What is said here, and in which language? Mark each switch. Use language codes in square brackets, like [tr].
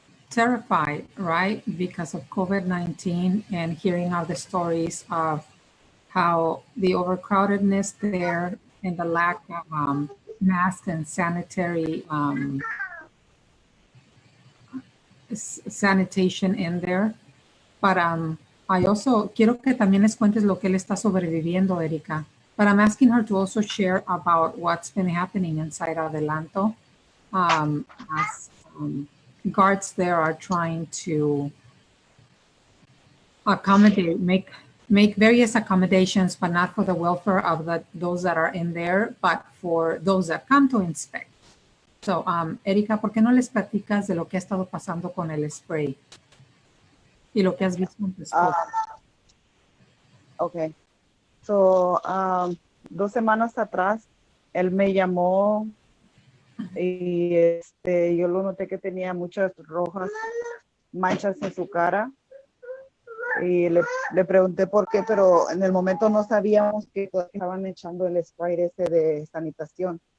[en] terrified, right, because of COVID-19 and hearing all the stories of how the overcrowdedness there and the lack of masks and sanitary sanitation in there. But I also [es] quiero que también les cuentes lo que él está sobreviviendo, Erika. [en] But I'm asking her to also share about what's been happening inside Adelanto as guards there are trying to accommodate, make various accommodations, but not for the welfare of those that are in there, but for those that come to inspect. [es] So, Erika, ¿por qué no les platicas de lo que ha estado pasando con el spray? Y lo que has visto en tu escuela. Okay. So, 2 semanas atrás, él me llamó y yo lo noté que tenía muchas rojas manchas en su cara y le pregunté por qué, pero en el momento no sabíamos que estaban echando el spray ese de sanitación.